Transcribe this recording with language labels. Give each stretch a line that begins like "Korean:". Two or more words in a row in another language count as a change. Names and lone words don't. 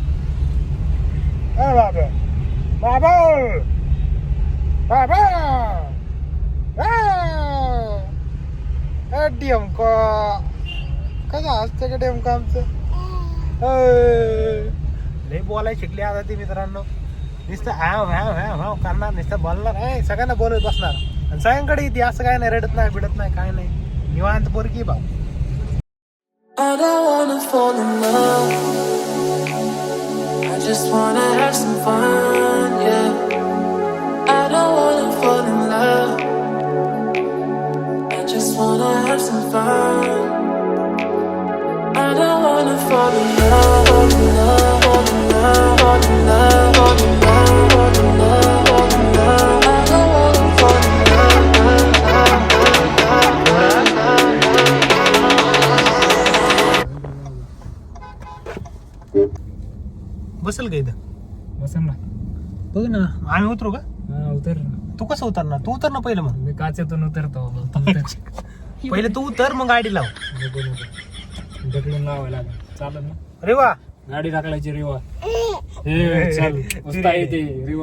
Marathi: बाबा बाबा बाबा डेमका कसं असतं का डेमका आमचं. लय बोलायला शिकले आता ती मित्रांनो. नुसतं हाव करणार, नुसतं बोलणार. सगळ्यांना बोलत बसणार आणि सगळ्यांकडे येते. असं काय नाही, रडत नाही बिडत नाही काय नाही, निवांत पोरगी भाऊ.
English: I don't wanna fall in love. I just wanna have some fun, yeah. I don't wanna fall in love. I just wanna have some fun. I don't wanna fall in love, fall in love, fall in love, fall in love, fall in love, fall in love, fall in love. I don't wanna fall in
Marathi: बसल का इथं. बसन ना. बघ ना आम्ही उतरू का. उतर. तू कसं उतरणार. तू उतर ना पहिलं. मग मी काचेतून उतरतो. पहिले तू उतर मग गाडी लाव. ढकलून लावायला चालत ना. अरे वा. गाडी ढकलायची रिवा. हे चल उस्ता येते रिवा.